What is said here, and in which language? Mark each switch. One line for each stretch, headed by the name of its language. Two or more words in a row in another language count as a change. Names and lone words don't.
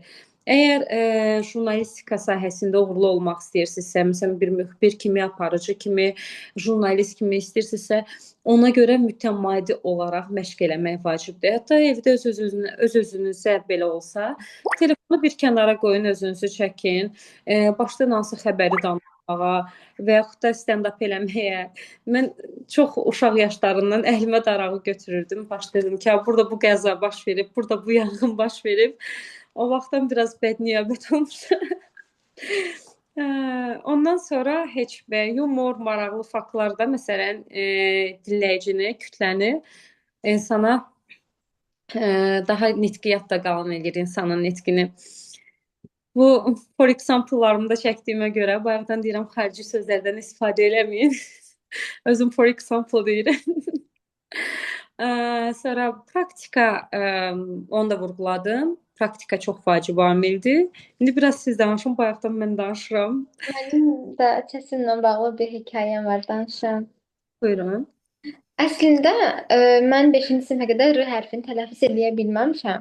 Azerbaijani: Əgər jurnalistika sahəsində uğurlu olmaq istəyirsinizsə, məsələn bir müxbir kimi, aparıcı kimi, jurnalist kimi istəyirsinizsə, ona görə mütəmadi olaraq məşq eləmək vacibdir. Hətta evdə öz-özünüzə belə olsa, telefonu bir kənara qoyun, özünüzü çəkin, başdan hansı xəbəri danışmağa və yaxud da stand-up eləməyə. Mən çox uşaq yaşlarından əlimə darağı götürürdüm. Başlayırdım ki, burada bu qəza baş verib, burada bu yanğın baş verib. O vaxtdan biraz bədniyyət olmuş. Ondan sonra heç yumor, maraqlı faktlarda məsələn dinləyicini, kütləni insana daha nitqi yadda qalan edir insanın nitqini. Bu
English: for example-larımda
Azerbaijani: çəkdiyimə görə bayaqdan deyirəm xarici sözlərdən istifadə eləməyin. Özüm
English: for example
Azerbaijani: deyirəm. Sonra praktika, onu da vurğuladım. Praktika çox vacib amildir. İndi biraz siz danışın, bayaqdan mən danışıram. Mənim də səsimlə bağlı bir hekayəm var, danışım. Buyurun. Əslində mən 5-ci sinifə qədər R hərfini tələffüz edə bilməmişəm.